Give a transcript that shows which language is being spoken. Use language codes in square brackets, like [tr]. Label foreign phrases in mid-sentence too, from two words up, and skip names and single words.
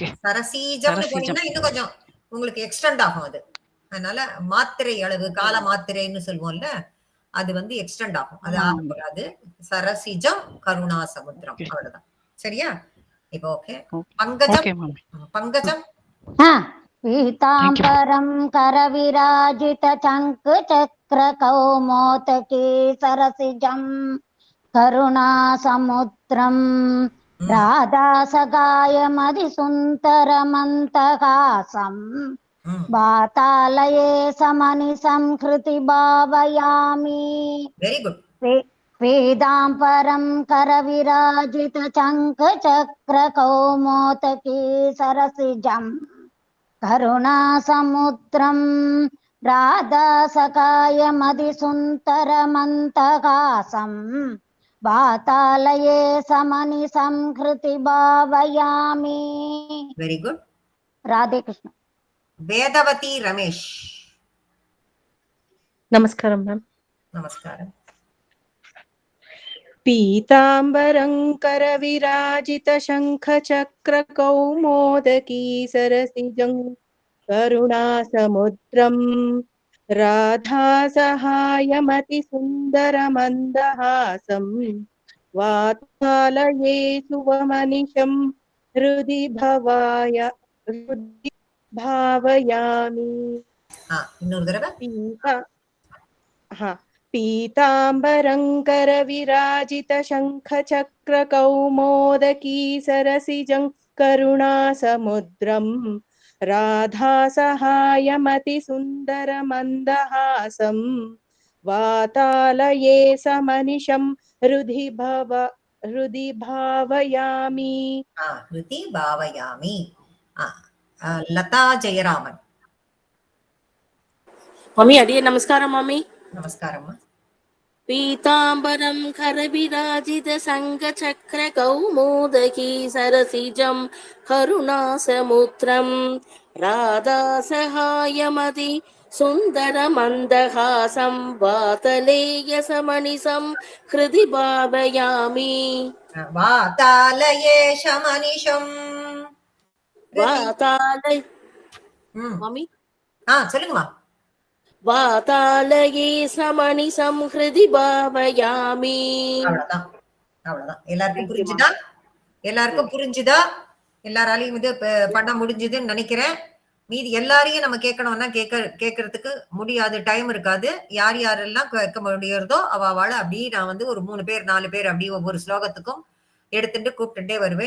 [ta] சரசீஜம் இன்னும் கொஞ்சம் உங்களுக்கு எக்ஸ்டெண்ட் ஆகும் அது. அதனால மாத்திரை அளவு, கால மாத்திரைன்னு சொல்லுவோம்ல, அது வந்து எக்ஸ்டெண்ட் ஆகும். அது ஆமா. [sa] ஆகக்கூடாது. सरसिजं करुणा समुद्रम्. [ta] ஓகே அவ்வளவுதான். சரியா? இப்போ ஓகே. ஓகே பங்கஜம் ஓகே மாமி. பங்கஜம் [sa] पीताम्बरं करविराजितचङ्कचक्रकौमोदकी सरसिजं करुणासमुद्रम् ம், राधासगायमधिसुन्दरमन्तहासम् ம். वातालये समनिसंहृति भावयामि [en] very good. [sa] पीताम्बरं करविराजितचङ्कचक्रकौमोदकी सरसिजम् करुणासमुद्रं राधासखायमधिसुन्दरमन्तहासं वातालये समनिसंहृति भावयामि. [en] very good. [sa] राधे कृष्ण. [ta] வேதவதி ரமேஷ் [te] నమస్కారం మ్యామ్. [ta] நமஸ்காரம். [sa] पीताम्बरं करविराजित शङ्ख चक्र कौमोदकी सरसिजं करुणा समुद्रं राधा सहायमति सुन्दर मन्दहासं वातालये सुवमनिषं हृदि भावयामि. [ta] இன்னொரு தடவை. [sa] पीताम्बरं करविराजित शंख चक्र कौमोदकी सरसिजं करुणासमुद्रं राधा सहायमति सुन्दर मन्दहासं वातालये समनिशं हृदि भावयामि. हृदि भावयामि. லதா ஜெயராமன் [ta] மம்மி அடியே நமஸ்காரம் மம்மி. நமஸ்காரம்மா. [sa] पीताम्बरं करविराजित सङ्गचक्र कौमोदकी सरसिजं करुणासमुद्रं राधा सहायमति सुन्दरमन्दहासं वातलेय समनिसं हृदि भावयामि. वातालये समनिशम् वातालय ம். [ta] மம்மி சொல்லுங்கம்மா. [sa] वातालये समनिसं हृदि भावयामि. [ta] அவ்வளவுதான் அவ்வளவுதான். எல்லாருக்கும் புரிஞ்சுதா? எல்லாருக்கும் புரிஞ்சுதா? எல்லாராலையும் இது பண்ண முடிஞ்சதுன்னு நினைக்கிறேன். மீதி எல்லாரையும் நம்ம கேட்கணும்னா கேட்கறதுக்கு முடியாது, டைம் இருக்காது. யார் யாரெல்லாம் கேட்க முடியறதோ அவளை அப்படி நான் வந்து ஒரு 3 பேர் 4 பேர் அப்படி ஒவ்வொரு ஸ்லோகத்துக்கும் எடுத்துட்டு கூப்பிட்டுட்டே வருவேன்.